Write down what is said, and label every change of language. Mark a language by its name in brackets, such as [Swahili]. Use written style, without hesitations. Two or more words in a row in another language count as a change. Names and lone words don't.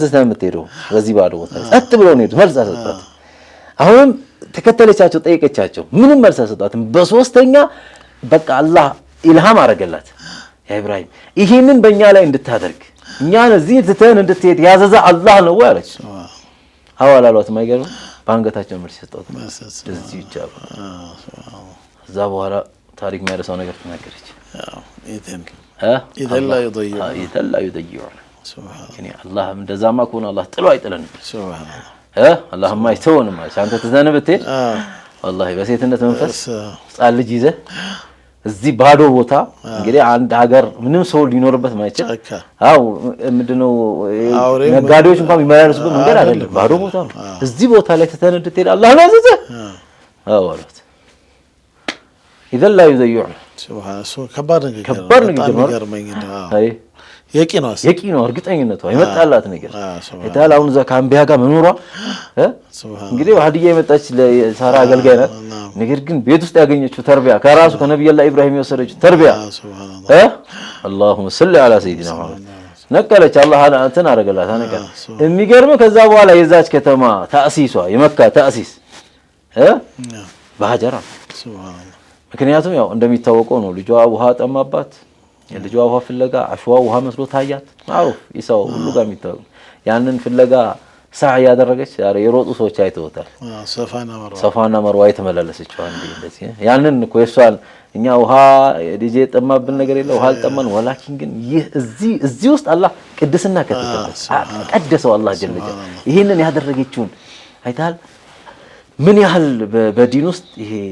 [Amharic] ተስተምተው በዚህ ባዶ ቦታ ጸጥ ብሎ ነው ሄዱት መልስ አሰጣት አሁን ተከተለቻቸው ጠይቀቻቸው ምንም መልስ አሰጣትም በሶስተኛ በቃ አላህ ኢልሃም አረገላት ያ ኢብራሂም ይሄንን በእኛ ላይ እንድታደርግ እኛን እዚህ ትተን እንድትሄድ ያዘዛ አላህ ነው ያለች አዋላሏት ማይገርም ባንገታቸው መልስ ሰጣት እዚህ ይቻላል እዛ በኋላ ታሪክ የሚያደርሰው ነገር ተናገረች ኢዘን [Arabic] لا يضيع سبحان الله [Amharic] እንደዛማ ከሆነ አላህ ጥሎ አይጥለንም سبحان አላህማ አይተውንም ማለት አንተ ተዘነብት والله በሴትነት መንፈስ ጻል ልጅ ይዘህ እዚህ ባዶ ቦታ እንግዲህ አንድ ሀገር ምንም ሰው ሊኖርበት ማይችል አው ምንድነው ነጋዴዎች እንኳን የሚመላለሱበት መንገድ አይደለም ባዶ ቦታ ነው እዚህ ቦታ ላይ ተተነድት ይላል አላህ ነው አዘዘ አወራት [Arabic] إذن لا يضيع سبحان الله [Amharic] ከባድ ነገር ነው የቂኖ እርግጠኝነቷ ይመጣላት ነገር እታል አሁን እዛ ካምቢያ ጋር መኖሯ እንግዲህ ወሃዲያ የመጣች ለሳራ አገልጋይ ናት ነገር ግን ቤት ውስጥ ያገኘችው ተርቢያ ከራሱ ከነብዩላህ ኢብራሂም የወሰደችው ተርቢያ [Arabic] اللهم صل على سيدنا محمد [Amharic] ነቀለች አላህ እንትን አረጋላት አነቀለ የሚገርም ከዛ በኋላ የዛች ከተማ ታሲሷ የመካ ታሲስ በሀጀራ [Arabic] سبحان الله [Amharic] ምክንያቱም ያው እንደሚታወቀው ነው ልጇ ውሃ ጠማባት የልጇ ውሃ ፍለጋ አሽዋ ውሃ መስሎ ታያት ማሩፍ ኢሳው ሁሉ ጋር የሚታወቅ ያንን ፍለጋ ሳዕ ያደረገች የሮጡ ሰዎች አይተውታል ሰፋና መርዋ የተመላለሰችው አንዴ እንደዚህ ያንን እኮ የሷል እኛ ውሃ ዲጄ ጠማብን ነገር የለ ውሃ አልጠማን ወላኪን ግን ይህ እዚህ ውስጥ አላህ ቅድስና ከተተበት ቀደሰው [Arabic] الله جل جلاله [Amharic] ይሄንን ያደረገችውን አይታል ምን ያህል በዲን ውስጥ ይሄ